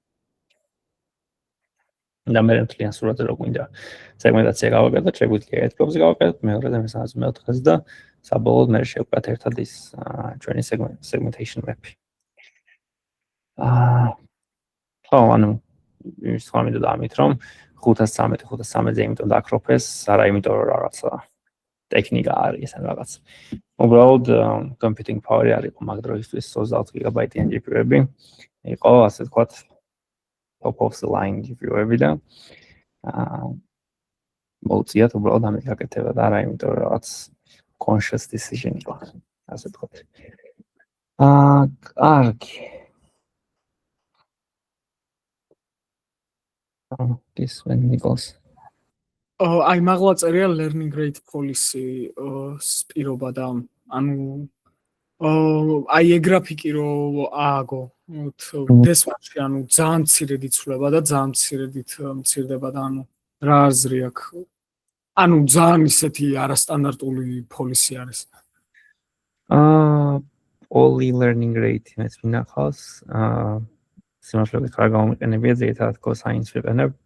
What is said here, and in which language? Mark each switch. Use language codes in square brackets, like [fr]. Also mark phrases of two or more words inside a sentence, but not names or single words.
[ka] და მე მთლიან სურათზე რო გვინდა სეგმენტაცია გავაკეთოთ, შეგვიძლია ერთ crop-ზე გავაკეთოთ, მეორეზე, მესამეზე, მეოთხეზე და საბოლოოდ მე შევკრათ ერთად ის ჩვენი [en] segmentation map- [ka] ი. ხო, ანუ ის ხომიდო ამით, რომ 513-513-ზე იმიტომ დაკროპეს, არა იმიტომ რომ რაღაცა ტექნიკა არის ან რაღაც. უბრალოდ [en] computing power- [ka] ი არ იყო მაგ დროისთვის 24 გიგაბაიტიან GPU-ები. იყო, ასე ვთქვათ, [en] top of the line [ka] GPU-ები და მოუწიათ უბრალოდ ამით გაკეთება და არა იმიტომ რომ რაღაც [en] conscious decision [ka] იყო, ასე ვთქვათ. კარგი. გისმენ ნიკოლს. აი მაღლა წერია [en] learning rate policy [ka] პირობა და ანუ აი ეგ გრაფიკი რო ააგო დესვაში ანუ ძალიან მცირედ იცვლება და ძალიან მცირედით მცირდება და ანუ რა აზრი აქვს ანუ ძალიან ისეთი არასტანდარტული policy არის [en] only learning rate [ka] მეც მინახავს სიმართლე ხარ გამომიყენებია ზედათ cosine ვიყენებ